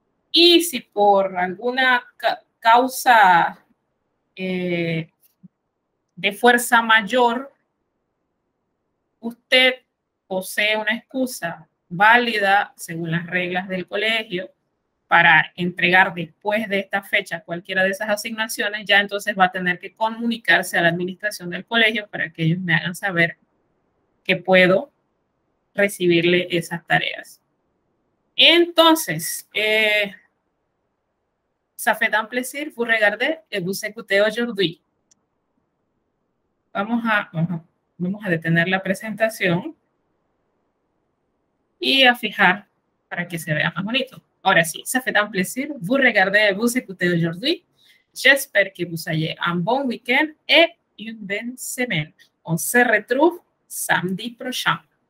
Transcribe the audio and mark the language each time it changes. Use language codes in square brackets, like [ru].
[es] Y si por alguna causa de fuerza mayor usted posee una excusa válida según las reglas del colegio para entregar después de esta fecha cualquiera de esas asignaciones, ya entonces va a tener que comunicarse a la administración del colegio para que ellos me hagan saber que puedo recibirle esas tareas. Entonces, [fr] ça fait un plaisir vous regarder et vous écouter aujourd'hui. [es] Vamos a detener la presentación y a fijar para que se vea más bonito. Ahora sí, [fr] ça fait un plaisir vous regarder et vous écouter aujourd'hui. J'espère que vous ayez un bon week-end et une bonne semaine. On se retrouve samedi prochain.